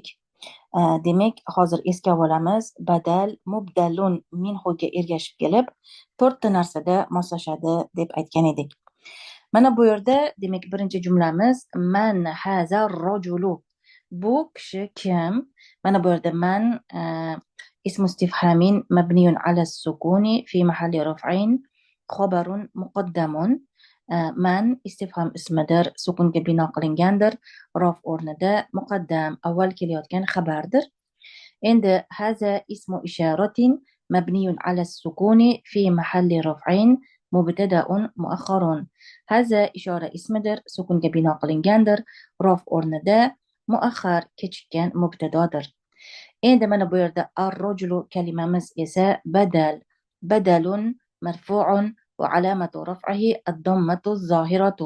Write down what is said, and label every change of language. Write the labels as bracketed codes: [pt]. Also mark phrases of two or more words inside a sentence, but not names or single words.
[uz] Demak, hozir esga olamiz. Badal mubdalun minhuga ergashib kelib, 4 ta narsada moslashadi deb aytgan edik. Mana bu yerda, demak, birinchi jumlamiz [ar] من هذا الرجل. [uz] Bu kishi kim? Mana bu yerda [ar] من اسم استفهام مبني على السكون في محل رفع خبر مقدم. [uz] Man istifham ismidir, sukunga bino qilingandir, rof o'rnida muqaddam avval kelayotgan xabardir. Endi [ar] هذا اسم إشارة مبني على السكون في محل رفع مبتدأ مؤخر. [uz] Haza ishora ismidir, sukunga bino qilingandir, rof o'rnida muakhkhar kechikkan mubtadodir. Endi mana bu yerda ar-rajulu kalimamiz esa badal. [ar] بدل مرفوع وعلامة رفعه الضمة الظاهرة.